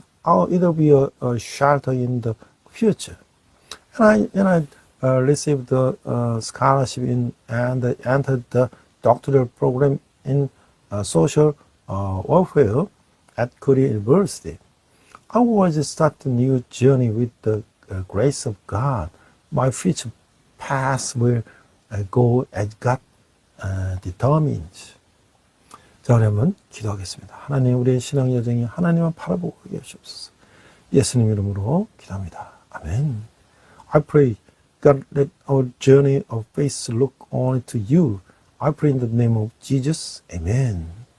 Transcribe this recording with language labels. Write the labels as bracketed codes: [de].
[en] It will be a shelter in the future. And I received the scholarship and entered the doctoral program in social welfare at Korea University. I was starting a new journey with the grace of God. My future path will go as God determines. [ko] 자, 그러면 기도하겠습니다. 하나님, 우리의 신앙 여정이 하나님만 바라보고 계시옵소서. 예수님 이름으로 기도합니다. 아멘. [en] I pray, God, let our journey of faith look only to you. I pray in the name of Jesus. Amen.